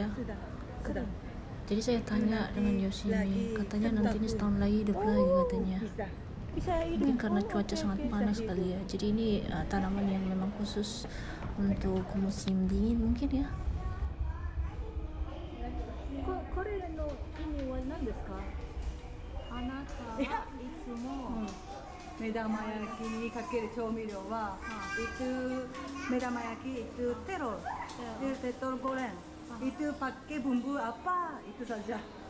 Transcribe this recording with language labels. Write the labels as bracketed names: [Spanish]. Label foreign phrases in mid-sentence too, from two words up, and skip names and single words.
[Indonesian] Jadi saya tanya dengan Yoshimi, katanya nanti ini setahun lagi hidup lagi katanya. Mungkin karena cuaca sangat panas kali ya. Jadi ini tanaman yang memang khusus untuk musim dingin mungkin ya. [Japanese] これの ini は何ですか? あなたはいつも目玉焼きにかける調味料は、 [Indonesian] itu 目玉焼き itu terol, itu terol goreng, itu pakai bumbu apa itu saja.